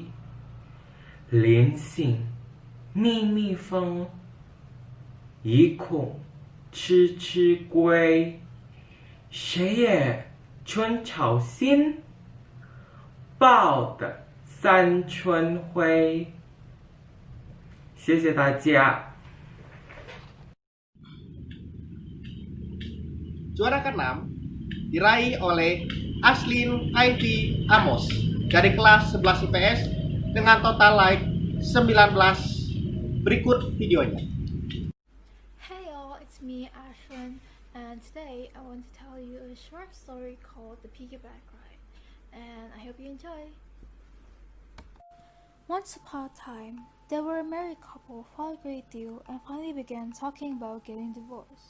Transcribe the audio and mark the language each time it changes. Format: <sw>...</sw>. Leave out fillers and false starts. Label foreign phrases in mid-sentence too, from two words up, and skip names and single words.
<zh>临行密密缝，意恐迟迟归。谁也春潮新，报得三春晖。谢谢大家。</zh> <id>Juara ke-6 diraih oleh Aslin Ivy Amos dari kelas 11 IPS dengan total like 19. Berikut videonya.</id> <en>Hey all, it's me Ashlyn, and today I want to tell you a short story called The Piggyback Ride, and I hope you enjoy. Once upon a time, there were a married couple who fought a great deal and finally began talking about getting divorced.</en>